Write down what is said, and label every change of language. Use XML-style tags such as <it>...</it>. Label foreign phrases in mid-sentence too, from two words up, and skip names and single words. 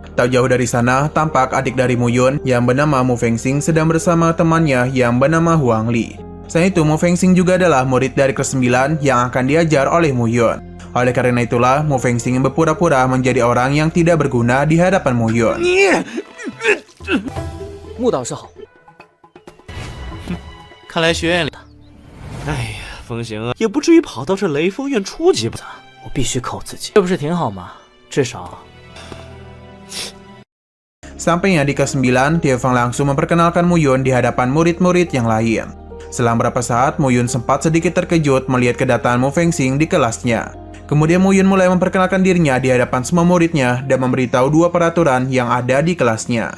<id>Tak jauh dari sana, tampak adik dari Muyun yang bernama Mu Fengxing sedang bersama temannya yang bernama Huang Li. Selain itu, Mu Fengxing juga adalah murid dari kelas 9 yang akan diajar oleh Muyun. Oleh karena itulah, Mu Fengxing berpura-pura menjadi orang yang tidak berguna di hadapan Muyun.</id> <zh>穆导师好。看来学院里，哎呀，风行啊，也不至于跑到这雷锋院初级吧？我必须靠自己，这不是挺好吗？至少。</zh> <id>Sampainya di kelas 9, Tie Fang langsung memperkenalkan Muyun di hadapan murid-murid yang lain. Selang beberapa saat, Muyun sempat sedikit terkejut melihat kedatangan Mu Fengxing di kelasnya. Kemudian Muyun mulai memperkenalkan dirinya di hadapan semua muridnya dan memberitahu 2 peraturan yang ada di kelasnya.</id>